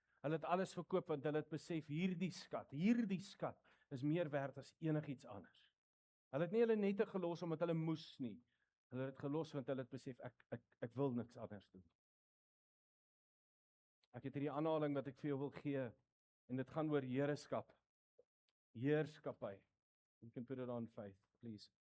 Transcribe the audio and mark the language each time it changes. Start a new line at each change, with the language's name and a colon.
Afrikaans: Hulle het alles verkoop want hulle het besef hierdie skat is meer werd as enigiets anders. Hulle het nie hulle nette gelos omdat hulle moes nie. Hulle het gelos want hulle het besef ek wil niks anders doen. Ek het hierdie aanhaling wat ek vir jou wil gee en dit gaan oor heerskap. Heerskappy.
English: You can put it on faith, please.